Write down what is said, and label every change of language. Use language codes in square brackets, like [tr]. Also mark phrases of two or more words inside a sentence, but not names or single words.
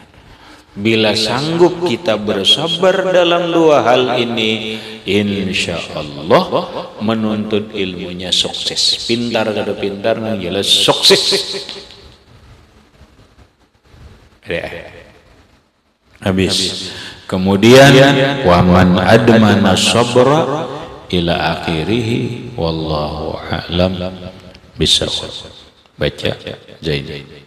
[bjn] Bila sanggup kita bersabar dalam dua hal ini, [ar] إن شاء الله [bjn] menuntut ilmunya sukses. Pintar kada pintar nang jelas sukses. Habis. [ar] Kemudian ومن أدمن الصبر إلى آخره والله أعلم بالصواب. [bjn] Baca Zain.